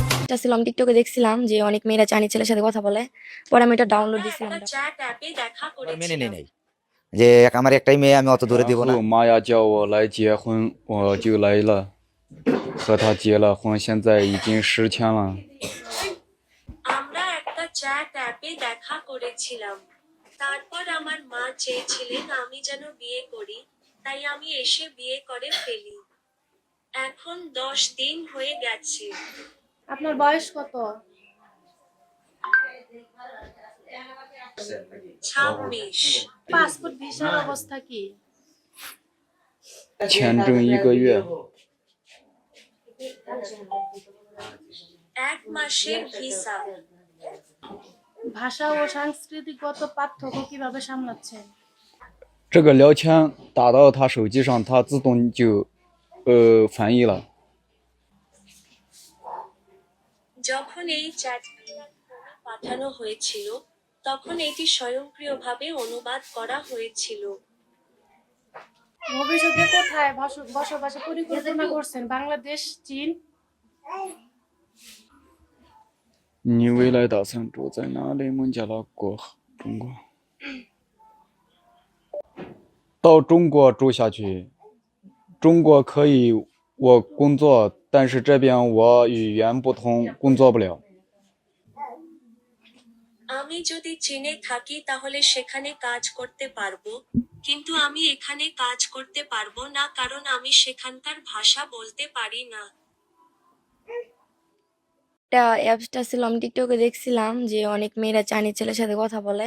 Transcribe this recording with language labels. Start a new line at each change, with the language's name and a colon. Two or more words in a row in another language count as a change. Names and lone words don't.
Bangla: অ্যাপসটা ছিল, আমি টিকটকে দেখছিলাম যে অনেক মেয়েরা চাইনিজ ছেলের সাথে কথা বলে। পরে আমি এটা ডাউনলোড দিছিলাম।
English: chat app
Bangla: দেখা আবার মেনে নেই করেছিলাম। নাই যে আমার একটাই মেয়ে, আমি অত দূরে
Chinese: 然
Bangla: দিব না।
Chinese: 后妈呀叫我来结婚，我就来了，和他结了婚，现在已经10天了。
Bangla: আমরা একটা
English: chat app
Bangla: দেখা করেছিলাম। তারপর আমার মা চেয়েছিলেন আমি যেন বিয়ে করি, তাই আমি এসে বিয়ে করে ফেলি। এখন 10 দিন হয়ে গেছে। আপনার বয়স কত? 26। পাসপোর্ট ভিসার অবস্থা কি?
Chinese: 签证1个月，
Bangla: 1 মাসের ভিসা। ভাষা ও সাংস্কৃতিকগত পার্থক্য কিভাবে সামলাচ্ছেন?
Chinese: 这个聊天打到他手机上，他自动就翻译了。
Bangla: যখন এই চ্যাটটি পাঠানো হয়েছিল, তখন এটি স্বয়ংক্রিয়ভাবে অনুবাদ করা হয়েছিল। ভবিষ্যতে কোথায় বসবাসের পরিকল্পনা করছেন? বাংলাদেশ, চীন?
Chinese: 你未来打算住在哪里？孟加拉国、中国。到中国住下去，中国可以我工作，但是这边我语言不通，工作不了。
Bangla: আমি যদি চীনে থাকি তাহলে সেখানে কাজ করতে পারবো, কিন্তু আমি এখানে কাজ করতে পারবো না কারণ আমি সেখানকার ভাষা বলতে পারি না। এটা অ্যাপসটা ছিল, আমি টিকটকে দেখছিলাম যে অনেক মেয়েরা চাইনিজ ছেলের সাথে কথা বলে।